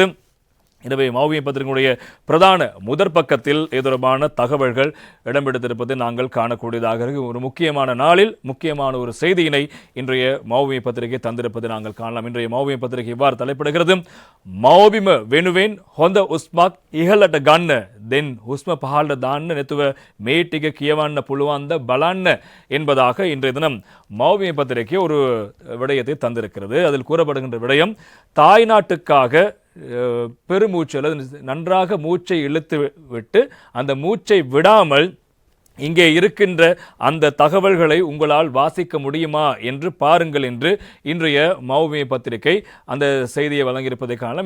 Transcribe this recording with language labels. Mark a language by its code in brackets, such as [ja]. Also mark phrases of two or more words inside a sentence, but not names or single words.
[ta] எனவே மௌவிமை பத்திரிகையுடைய பிரதான முதற் பக்கத்தில் தொடர்பான தகவல்கள் இடம்பெடுத்திருப்பது நாங்கள் காணக்கூடியதாக இருக்கு. ஒரு முக்கியமான நாளில் முக்கியமான ஒரு செய்தியினை இன்றைய மௌவிமை பத்திரிகை தந்திருப்பது நாங்கள் காணலாம். இன்றைய மௌவிமை பத்திரிகை இவ்வாறு தலைப்பிடுகிறது. [si] මව්බිම වෙනුවෙන් හොඳ හුස්මක් ඉහළට ගන්න දෙන් හුස්ම පහළට දාන්න නැතුව මේ ටික කියවන්න පුළුවන්ද බලන්න [ta] என்பதாக இன்றைய தினம் மௌவிமை பத்திரிகை ஒரு விடயத்தை தந்திருக்கிறது. அதில் கூறப்படுகின்ற விடயம், தாய் நாட்டுக்காக பெருமூச்சு அல்லது நன்றாக மூச்சை இழுத்து விட்டு அந்த மூச்சை விடாமல் இங்கே இருக்கின்ற அந்த தகவல்களை உங்களால் வாசிக்க முடியுமா என்று பாருங்கள் என்று இன்றைய மௌவிமை பத்திரிகை அந்த செய்தியை வழங்கியிருப்பதை காணலாம்.